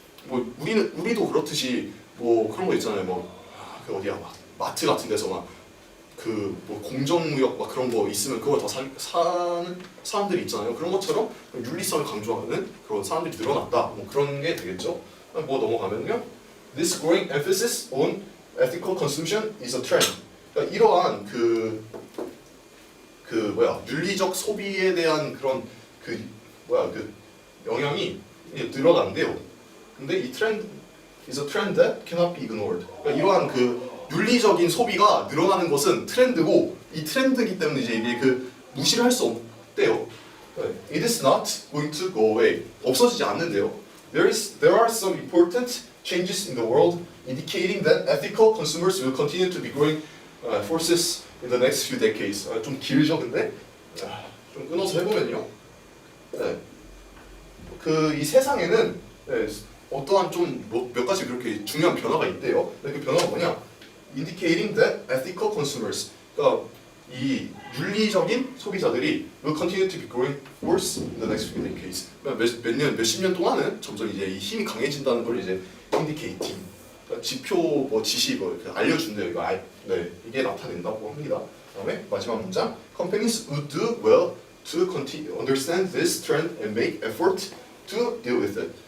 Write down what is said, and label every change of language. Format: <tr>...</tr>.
<ko>뭐 우리도 그렇듯이 뭐 그런 거 있잖아요. 그 어디야 막 마트 같은 데서 막 그 뭐 공정무역 막 그런 거 있으면 그걸 더 사는 사람들이 있잖아요. 그런 것처럼 윤리성을 강조하는 그런 사람들이 늘어났다. 뭐 그런 게 되겠죠. 뭐 넘어가면요.</ko> <en>This growing emphasis on ethical consumption is a trend.</en> <ko>그러니까 이러한 그 윤리적 소비에 대한 그런 그 영향이 늘어난대요. 근데 이 트렌드</ko> <en>is a trend that cannot be ignored.</en> <ko>그러니까 이러한 그 윤리적인 소비가 늘어나는 것은 트렌드고 이 트렌드이기 때문에 이제 이게 그 무시를 할 수 없대요.</ko> <en>It is not going to go away.</en> <ko>없어지지 않는데요.</ko> <en>There are some important changes in the world indicating that ethical consumers will continue to be growing forces in the next few decades.</en> <ko>좀 길죠, 근데 좀 끊어서 해보면요. 그 이 세상에는 어떠한 좀 몇 가지 그렇게 중요한 변화가 있대요. 근데 그 변화가 뭐냐?</ko> <en>Indicating that ethical consumers,</en> <ko>그러니까 이 윤리적인 소비자들이</ko> <en>will continue to be growing force in the next few decades.</en> <ko>몇십 년 동안은 점점 이제 이 힘이 강해진다는 걸 이제 indicating, 그러니까 지표 뭐 지시 뭐 알려준대요. 이거 이게 나타낸다고 합니다. 그다음에 마지막 문장,</ko> <en>companies would do well to continue understand this trend and make effort to deal with it.</en>